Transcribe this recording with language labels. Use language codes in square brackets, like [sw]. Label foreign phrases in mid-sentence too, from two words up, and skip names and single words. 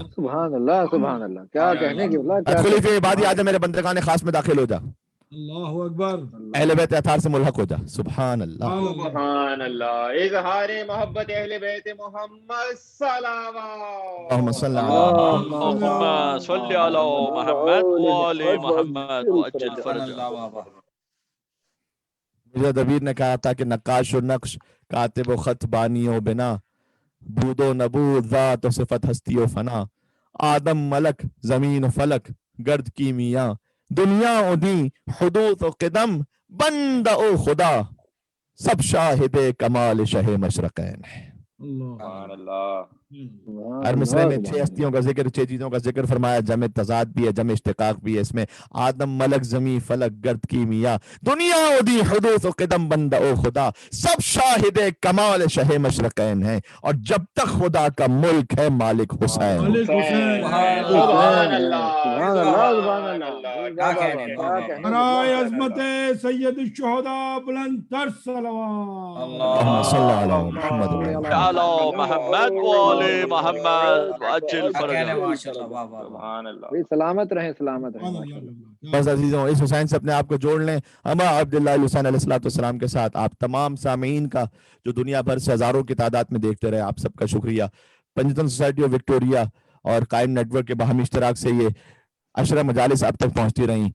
[ar] سبحان اللہ, سبحان اللہ. [ur] کیا کہنے کی اللہ. [ar] ادخلی فی عبادی, [ur] آجا میرے بندگان خاص میں داخل ہو جا. [ar] اللہ اکبر. [ur] اہل بیت اطہار سے ملحق ہو جا. [ar] سبحان اللہ, سبحان اللہ. [ur] اظہار محبت اہل بیت محمد صلوات. [ar] اللہم صلی اللہ. اللهم صل على محمد وآل محمد وعجل فرجہ. [ur] مرزا دبیر نے کہا تھا کہ نقاش و نقش, کاتب و خط, بانی و بنا, بود و نبود, ذات و صفت, ہستی و فنا, آدم ملک, زمین و فلک, گرد کی میاں, دنیا و دین, حدوث و قدم, بندہ و خدا, سب شاہد کمال شہ مشرقین ہے. [ar] سبحان اللہ. [ur] ہر مصرے میں 6 ہستیوں کا ذکر, 6 چیزوں کا ذکر فرمایا. جمع تضاد بھی ہے, جمع اشتقاق بھی ہے اس میں. آدم ملک, زمین فلک, گرد کی میاں, دنیا و دی, حدوث و قدم, بندہ و خدا, سب شاہد کمال شہ مشرقین ہیں. اور جب تک خدا کا ملک ہے مالک حسین. [ar] سبحان اللہ, سبحان اللہ. [ur] برائے عظمت سید الشہداء بلند تر صلوات. [ar] اللہم صلی علی محمد على محمد وآل محمد وعجل فرجہ. سبحان اللہ. [ur] سلامت رہیں, سلامت رہیں. بس عزیزوں, اس حسین سے اپنے آپ کو جوڑ لیں. ہم عبداللہ حسین [ar] علیہ السلام [ur] کے ساتھ آپ تمام سامعین کا جو دنیا بھر سے ہزاروں کی تعداد میں دیکھتے رہے, آپ سب کا شکریہ. پنجتن سوسائٹی آف وکٹوریا اور قائم نیٹ ورک کے باہمی اشتراک سے یہ 10 مجالس اب تک پہنچتی رہیں.